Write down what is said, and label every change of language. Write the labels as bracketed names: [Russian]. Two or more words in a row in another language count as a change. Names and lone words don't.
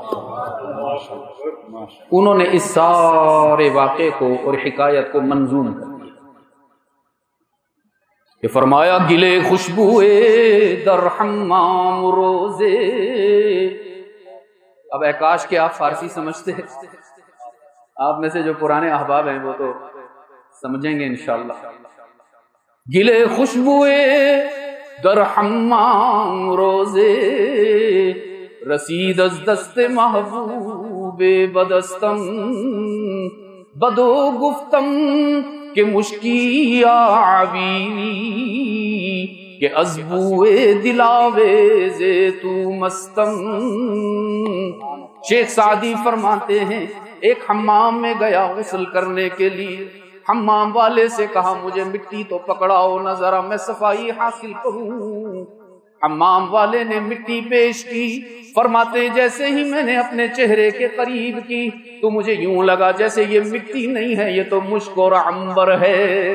[Urdu] انہوں نے اس سارے واقعے کو اور حکایت کو منظوم کر دیا کہ فرمایا [Persian] گلے خوشبوئے در حمام روزے۔ [Urdu] اب اکاش کہ آپ فارسی سمجھتے ہیں، آپ میں سے جو پرانے احباب ہیں وہ تو سمجھیں گے انشاءاللہ۔ [Persian] گلے خوشبوئے در حمام روزے، رسید از دست محبوب بدستم، بدو گفتم کہ مشکی آوی، کہ از بوئے دلاویز تو مستم۔ [Urdu] شیخ سعدی فرماتے ہیں ایک حمام میں گیا غسل کرنے کے لیے، حمام والے سے کہا مجھے مٹی تو پکڑاؤ نہ ذرا میں صفائی حاصل کروں۔ حمام والے نے مٹی پیش کی، فرماتے جیسے ہی میں نے اپنے چہرے کے قریب کی تو مجھے یوں لگا جیسے یہ مٹی نہیں ہے، یہ تو مشک اور عنبر ہے۔